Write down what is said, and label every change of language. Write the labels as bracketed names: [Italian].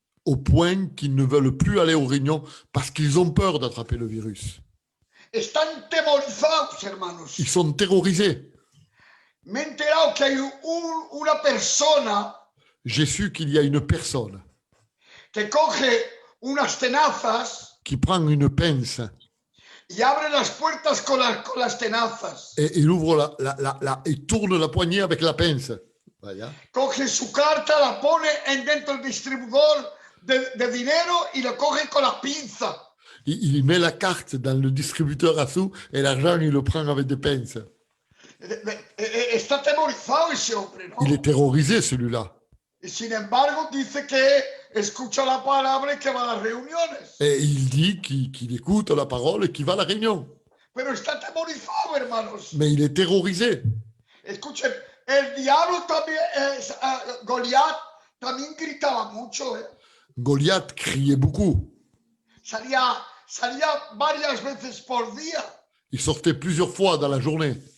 [French] au point qu'ils ne veulent plus aller aux réunions parce qu'ils ont peur d'attraper le virus. [Spanish] Están temorizados, hermanos. [French] Ils sont terrorisés. [Spanish] Me he enterado que hay una persona [French] J'ai su qu'il y a une personne [Spanish] que coge unas tenazas [French] qui prend une pince [Spanish] y abre las puertas con las tenazas. [French] et il ouvre il tourne la poignée avec la pince. [Spanish] Vaya. Coge su carta, la pone dentro del distribuidor de dinero y lo coge con la pinza. [French] Il met la carte dans le distributeur à sous et l'argent, il le prend avec des pinces. [Spanish] Está temorizado ese hombre, ¿no? [French] Il est terrorisé, celui-là. [Spanish] Y sin embargo dice que escucha la palabra y que va a las reuniones. [French] Et il dit qu'il écoute la parole et qu'il va à la réunion. [Spanish] Pero está temorizado, hermanos. [French] Mais il est terrorisé. [Spanish] Escuchen, el diablo también, Goliat, también gritaba mucho, ¿eh? [French] Goliath criait beaucoup. [Spanish] Salía varias veces por día [French] Il sortait plusieurs fois dans la journée